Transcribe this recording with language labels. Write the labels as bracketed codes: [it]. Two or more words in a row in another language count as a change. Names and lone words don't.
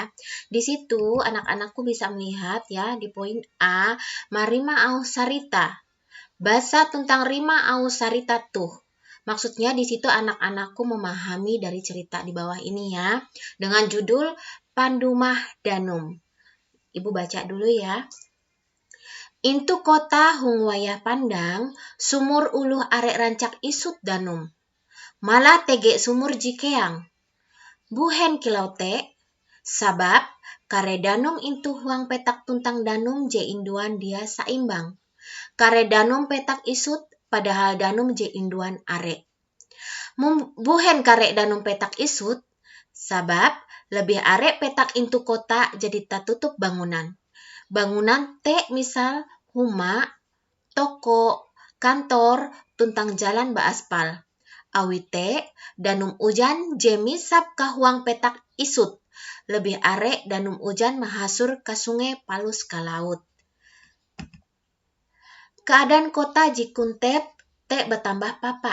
[id] Di situ anak-anakku bisa melihat ya di poin A, marima au sarita. Bahasa tentang rima au sarita tuh. Maksudnya di situ anak-anakku memahami dari cerita di bawah ini ya, dengan judul Pandumah Danum. Ibu baca dulu ya. [nij] Intu kota hung wayah pandang, sumur uluh arek rancak isut danum. Malah tege sumur jikeang. Buhen kilau te, sabab kare danum intu huang petak tuntang danum je induan dia saimbang. Kare danum petak isut, padahal danum je induan arek. Buhen kare danum petak isut, sabab lebih arek petak intu kota jadi tatutup bangunan. Bangunan te misal huma, toko, kantor, tuntang jalan baaspal. Awite danum ujan jemisap kahuang petak isut. Lebih arek danum ujan mahasur ke sungai palus ke laut. Keadaan kota jikuntep te bertambah papa.